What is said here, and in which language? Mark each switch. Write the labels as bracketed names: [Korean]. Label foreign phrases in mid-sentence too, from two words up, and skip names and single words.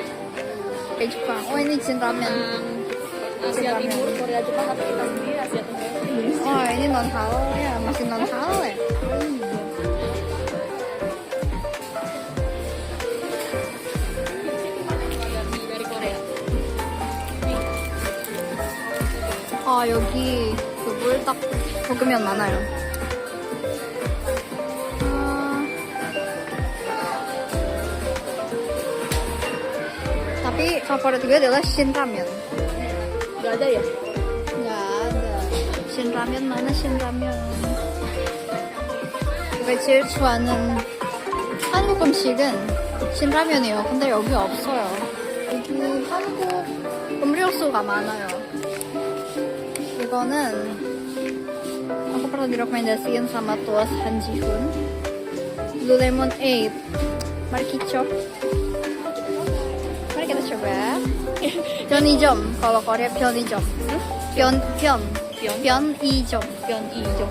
[Indonesian] Kayak Jepang. Oh, ini jin ramen. Asia Timur, Korea, Jepang, atau kita sendiri Asia Tenggara. Oh, ini non halal ya, masih non halal ya. Dari Korea. [Korean] 아, 여기 그 물딱 볶으면 많아요. [Indonesian] Tapi favorit gue adalah Shin Ramen. Gak ada ya? Nggak ada. Shin Ramen mana Shin Ramen? [Korean] 제가 제일 좋아하는 한국 음식은 신라면이에요. 근데 여기 없어요. 여기 한국 음료수가 많아요. [Indonesian] 이거는 aku pernah direkomendasiin sama tuas Han Ji-hoon. Blue Lemon 8. Mari kita coba. [Korean] 편의점. [Indonesian] kalau Korea [Korean] 편의점. 편의점. Pyeonijong.